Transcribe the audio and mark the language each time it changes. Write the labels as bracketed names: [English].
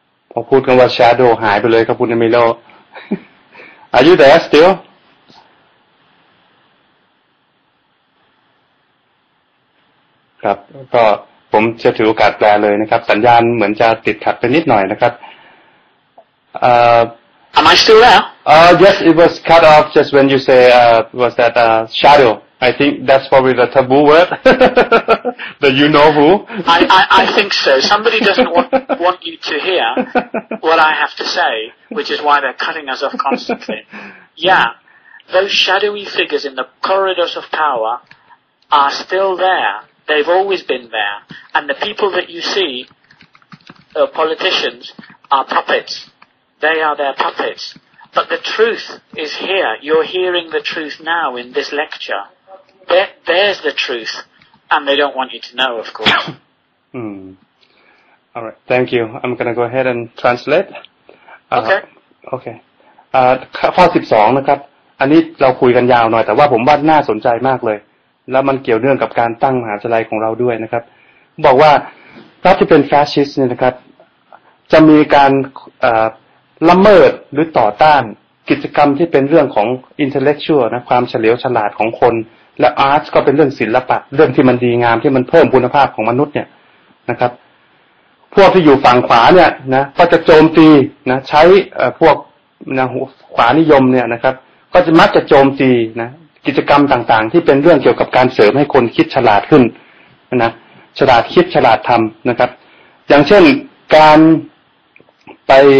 [Thai] พอพูดกันว่า shadow หายไปเลยครับคุณ Emilio. [English] Are you there still? [Thai] ครับก็ผมจะถือโอกาสแปลเลยนะครับสัญญาณเหมือนจะติดขัดไปนิดหน่อยนะครับ [English] Am I still there? Yes, it was cut off just when you say was that shadow. I think that's probably the taboo word. The you know who. I think so. Somebody doesn't want you to hear what I have to say, which is why they're cutting us off constantly. Yeah, those shadowy figures in the corridors of power are still there. They've always been there. And the people that you see, politicians, are puppets. They are their puppets. But the truth is here. You're hearing the truth now in this lecture. There's the truth. And they don't want you to know, of course. All right. Thank you. I'm going to go ahead and translate. Okay. [Thai] ข้อ12นะครับอันนี้เราคุยกันยาวหน่อยแต่ว่าผมว่าน่าสนใจมากเลยแล้วมันเกี่ยวเนื่องกับการตั้งมหาวิทยาลัยของเราด้วยนะครับบอกว่ารัฐที่เป็นแฟสซิสต์เนี่ยนะครับจะมีการ ละเมิดหรือต่อต้านกิจกรรมที่เป็นเรื่องของ intellectual นะความเฉลียวฉลาดของคนและ arts ก็เป็นเรื่องศิลปะเรื่องที่มันดีงามที่มันเพิ่มคุณภาพของมนุษย์เนี่ยนะครับพวกที่อยู่ฝั่งขวาเนี่ยนะก็จะโจมตีนะใช้พวกนะขวานิยมเนี่ยนะครับก็จะมักจะโจมตีนะกิจกรรมต่างๆที่เป็นเรื่องเกี่ยวกับการเสริมให้คนคิดฉลาดขึ้นนะฉลาดคิดฉลาดทำนะครับอย่างเช่นการไป